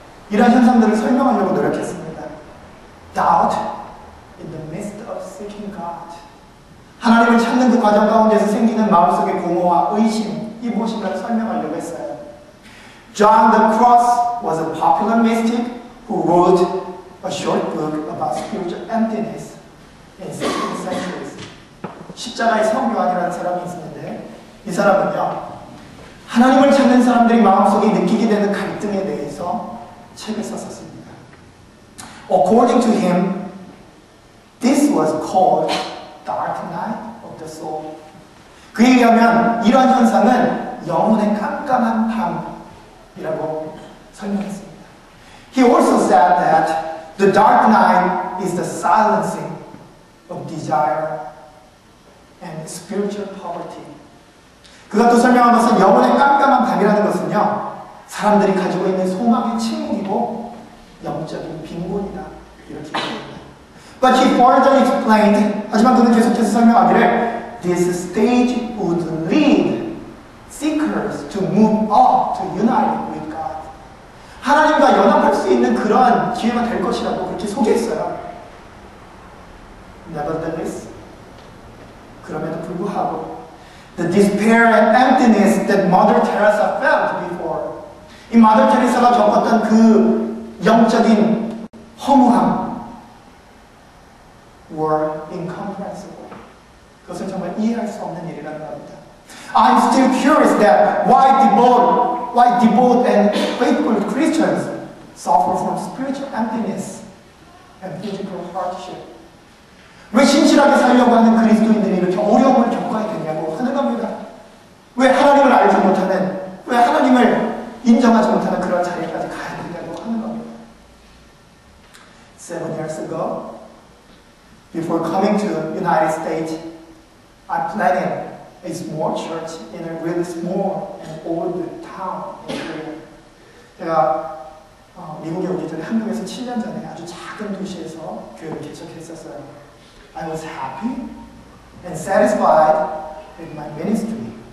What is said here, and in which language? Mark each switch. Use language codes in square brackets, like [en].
[ko] 이런 현상들을 설명하려고 노력했습니다. [en] Doubt in the midst of seeking God. [ko] 하나님을 찾는 그 과정 가운데서 생기는 마음속의 공허와 의심, 이 무엇인가를 설명하려고 했어요. [en] John the Cross was a popular mystic who wrote a short book about spiritual emptiness in 16th centuries. [ko] 십자가의 성요한이라는 사람이 있었는데 이 사람은요, 하나님을 찾는 사람들이 마음속에 느끼게 되는 갈등에 대해서 책을 썼었습니다. [en] According to him, this was called Dark Night of the Soul. [ko] 그에 의하면 이러한 현상은 영혼의 깜깜한 밤이라고 설명했습니다. [en] He also said that the dark night is the silencing of desire and spiritual poverty. [ko] 그가 또 설명한 것은 영혼의 깜깜한 밤이라는 것은요, 사람들이 가지고 있는 소망의 침묵이고 영적인 빈곤이다 이렇게 얘기합니다. [en] But he further explained, [ko] 하지만 그는 계속해서 설명하기를 [en] this stage would lead seekers to move up to unite with God. [ko] 하나님과 연합할 수 있는 그러한 기회가 될 것이라고 그렇게 소개했어요. [en] Nevertheless, [ko] 그럼에도 불구하고 [en] the despair and emptiness that Mother Teresa felt before, [ko] 이 마더 테레사가 겪었던 그 영적인 허무함 [en] were incomprehensible. [ko] 그것은 정말 이해할 수 없는 일이라는 겁니다. [en] I'm still curious that why devout and faithful Christians suffer from spiritual emptiness and physical hardship. [ko] 왜 신실하게 살려고 하는 그리스도인들이 이렇게 어려움을 겪어야 되냐고 하는 겁니다. 왜 하나님을 알지 못하는, 왜 하나님을 인정하지 못하는 그런 자리까지 가야 되냐고 하는 겁니다. [en] 7 years ago, before coming to United States, I planted a small church in a really small and old town in Korea. [ko] 제가 미국에 오기 전에 한국에서 7년 전에 아주 작은 도시에서 교회를 개척했었어요. [en] I was happy and satisfied with my ministry.